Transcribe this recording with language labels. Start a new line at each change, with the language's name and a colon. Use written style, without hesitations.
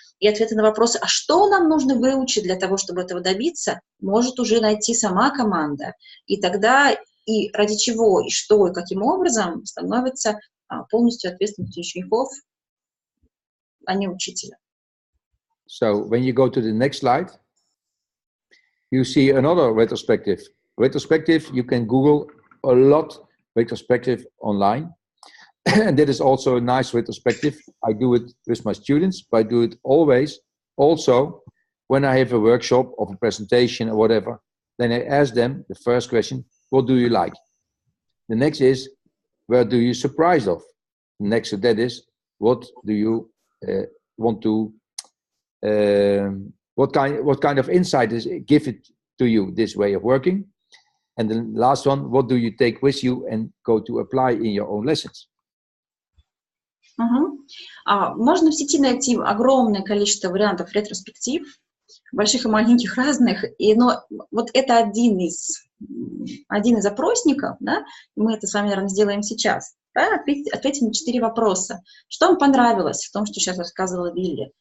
Russian: И ответы на вопросы, а что нам нужно выучить для того, чтобы этого добиться, может уже найти сама команда. И тогда и ради чего, и что, и каким образом становится полностью ответственностью учеников, а не учителя.
English: So when you go to the next slide, you see another retrospective. Retrospective, you can Google a lot retrospective online. And that is also a nice retrospective. I do it with my students, but I do it always also when I have a workshop or a presentation or whatever. Then I ask them the first question, what do you like? The next is, where do you surprise of? Next to that is, what do you want to what kind of insight is give it to you, this way of working? And the last one, what do you take with you and go to apply in your own lessons?
Russian: Можно в сети найти огромное количество вариантов ретроспектив, больших и маленьких разных, но вот это один из опросников, да, мы это с вами, наверное, сделаем сейчас. Да, ответим на 4 вопроса. Что вам понравилось в том, что сейчас рассказывала Вилли?